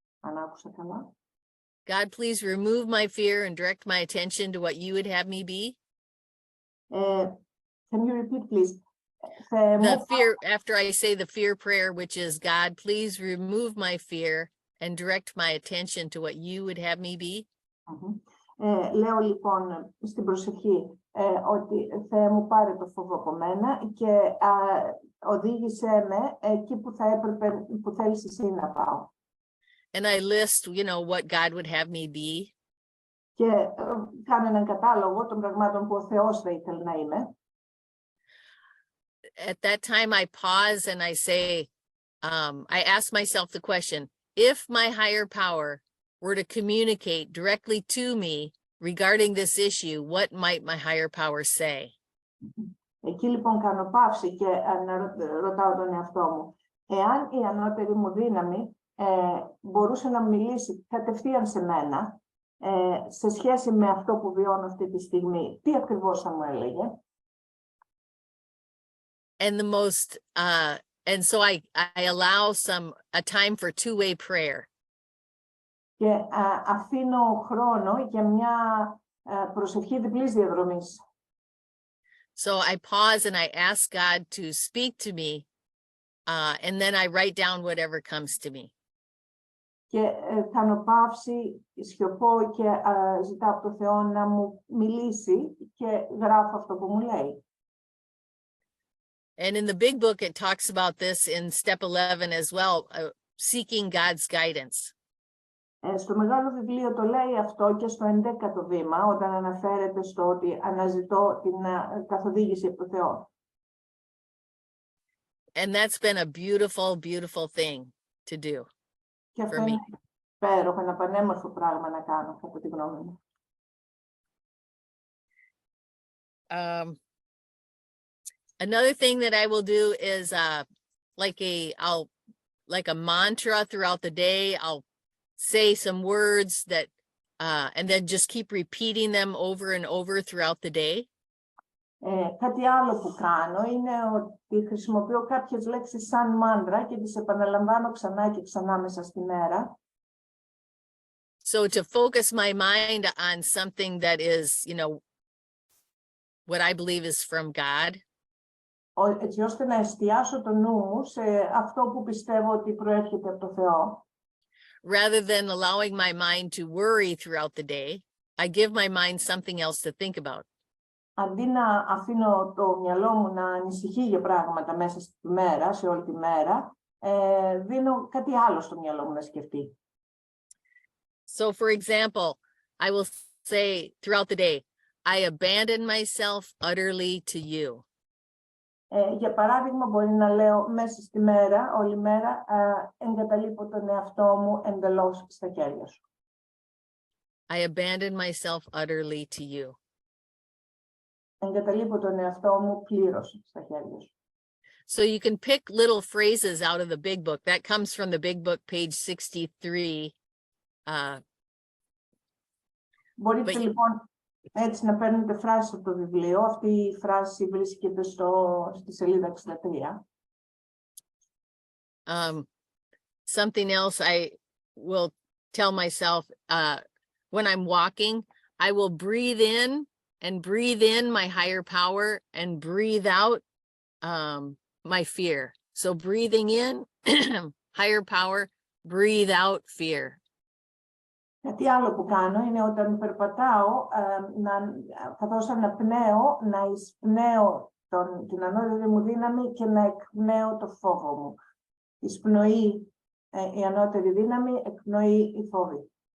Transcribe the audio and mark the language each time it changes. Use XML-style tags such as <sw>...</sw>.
<el>Αν άκουσα καλά.</el> <en>God, please remove my fear and direct my attention to what you would have me be. Can you repeat, please? The fear, after I say the fear prayer, which is, God, please remove my fear and direct my attention to what you would have me be.</en> <el>Λέω λοιπόν στην προσευχή ότι Θεέ μου πάρε το φόβο από μένα και οδήγησέ με εκεί που θα έπρεπε, που θέλεις εσύ να πάω.</el> <en>And I list, what God would have me be.</en> <el>Και κάνω έναν κατάλογο των πραγμάτων που ο Θεός θα ήθελε να είμαι.</el> <en>At that time, I pause and I say, I ask myself the question, if my higher power were to communicate directly to me regarding this issue, what might my higher power say?</en> <el>Εκεί λοιπόν κάνω παύση και ρωτάω τον εαυτό μου. Εάν η ανώτερη μου δύναμη μπορούσε να μιλήσει κατευθείαν σε μένα σε σχέση με αυτό που βιώνω αυτή τη στιγμή, τι ακριβώς θα μου έλεγε?</el> <en>And the most And so I allow a time for two-way prayer.</en> <el>Και αφήνω χρόνο για μια προσευχή διπλής διαδρομής.</el> <en>So I pause and I ask God to speak to me, and then I write down whatever comes to me.</en> <el>Και κάνω παύση, σιωπώ και ζητάω από το Θεό να μου μιλήσει και γράφω αυτό που μου λέει.</el> <en>And in the big book, it talks about this in step 11 as well, seeking God's guidance.</en> <el>Στο μεγάλο βιβλίο το λέει αυτό και στο 11ο βήμα, όταν αναφέρεται στο ότι αναζητώ την καθοδήγηση από το Θεό.</el> <en>And that's been a beautiful, beautiful thing to do.</en> <el>Και αυτό</el> <en>For me.</en> <el>είναι υπέροχο, ένα πανέμορφο πράγμα να κάνω, κατά τη γνώμη μου.</el> <en>Another thing that I will do is like a mantra throughout the day. I'll say some words that and then just keep repeating them over and over throughout the day.</en> <el>Κάτι άλλο που κάνω είναι ότι χρησιμοποιώ κάποιες λέξεις σαν μάντρα και τις επαναλαμβάνω ξανά και ξανά μέσα στη μέρα.</el> <en>So to focus my mind on something that is, what I believe is from God.</en> <el>Έτσι ώστε να εστιάσω το νου μου σε αυτό που πιστεύω ότι προέρχεται από το Θεό.</el> <en>Rather than allowing my mind to worry throughout the day, I give my mind something else to think about.</en> <el>Αντί να αφήνω το μυαλό μου να ανησυχεί για πράγματα μέσα στη μέρα, σε όλη τη μέρα, δίνω κάτι άλλο στο μυαλό μου να σκεφτεί.</el> <en>So for example, I will say throughout the day, I abandon myself utterly to you.</en> <el>Για παράδειγμα, μπορεί να λέω μέσα στη μέρα, όλη μέρα, εγκαταλείπω τον εαυτό μου εντελώς στα χέρια σου.</el> <en>I abandon myself utterly to you.</en> <el>Εγκαταλείπω τον εαυτό μου πλήρως στα χέρια σου.</el> <en>So you can pick little phrases out of the big book. That comes from the big book, page 63.</en> <el>Μπορείτε λοιπόν έτσι να παίρνετε φράσεις από το βιβλίο. Αυτή η φράση βρίσκεται στη σελίδα 63.</el> <en>Something else I will tell myself when I'm walking, I will breathe in my higher power and breathe out my fear. So breathing in, higher power, breathe out fear.</en> <el>Κάτι άλλο που κάνω είναι όταν περπατάω, καθώς αναπνέω, να εισπνέω την ανώτερη μου δύναμη και να εκπνέω το φόβο μου. Εισπνοεί η ανώτερη δύναμη, εκπνοεί η φόβη.</el>